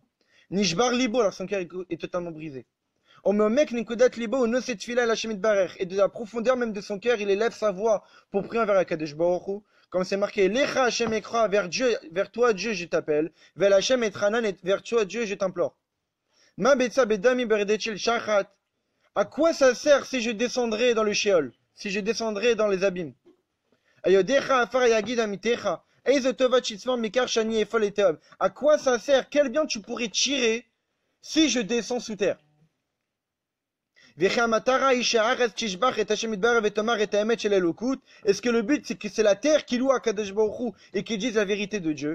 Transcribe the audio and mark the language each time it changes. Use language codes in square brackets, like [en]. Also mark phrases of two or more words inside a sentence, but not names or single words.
[he] נשבר לבו, [fr] alors son cœur est totalement brisé. Et de la profondeur même de son cœur, il élève sa voix pour prier envers [he] הקדוש ברוך הוא. [fr] Comme c'est marqué, [he] לך השם אקרא, [fr] vers toi Dieu je t'appelle, [he] ואל השם אתחנן, [fr] et vers toi Dieu je t'implore. [he] מה בצע בדמי ברדתי אל שחת. [fr] À quoi ça sert si je descendrais dans le Sheol, si je descendrais dans les abîmes? [he] היודך עפר היגיד אמתך. [fr] À quoi ça sert? Quel bien tu pourrais tirer si je descends sous terre? Est-ce que le but c'est que c'est la terre qui loue à [he] קדוש ברוך הוא [fr] et qui dise la vérité de Dieu?